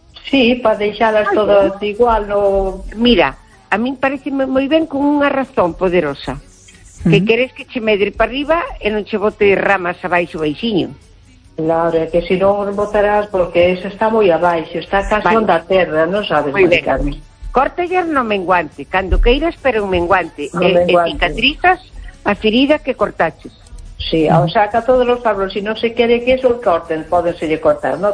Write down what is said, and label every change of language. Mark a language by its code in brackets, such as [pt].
[gl] Sí, para deixalas todas igual. No... Mira, a min parece moi ben con unha razón poderosa. Uh-huh. Que queres que che medre para arriba e non che bote ramas abaixo baixinho. [es] Claro, que si no botarás porque eso está muy abajo, está casi [gl] onda terra, [es] no sabes, Maricarme. [gl] Corta ya no menguante, cando queiras, pero un menguante. No menguante. Cicatrizas a ferida que cortaches. Sí, uh-huh. [es] Aún saca todos los árboles. Si no se quiere que eso lo corten, puede ser cortar, ¿no?